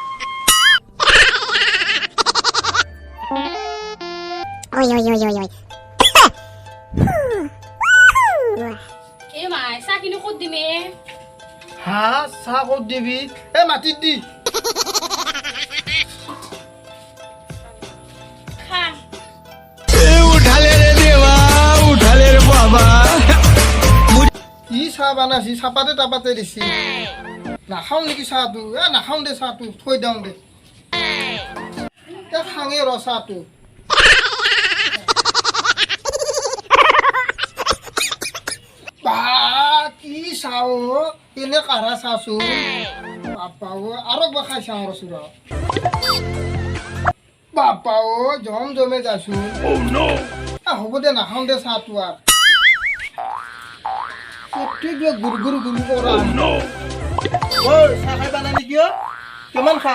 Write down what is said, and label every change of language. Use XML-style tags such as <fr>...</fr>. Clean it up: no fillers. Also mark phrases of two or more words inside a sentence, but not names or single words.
<as>এই মাই চাহ কিনো ক'ত দিমে হা চাহ ক'ত দিবি মাটিত দি খা</as> <hi>उठाले रे देवा उठाले रे बाबा</hi> <as>কি চাহ বানাইছি চাপাতে তাপাতে দিছি নাখাওঁ নেকি চাহটো নাখাওঁ দে চাহটো থৈ দিওঁ দে খাঙে ৰ চাহটো বা কি চাহ কেনে কাঢ়া চাহচোন বাপা আৰু একবাৰ খাই চাওঁ ৰচোন ৰ বাপা জম জমে যাচোন হ'ব দে নাখাওঁ দে চাহটো আৰু প্ৰত্যেক গুৰ গুৰ গুৰ কৰা চাহ খাই পালা নেকি কিমান খা</as>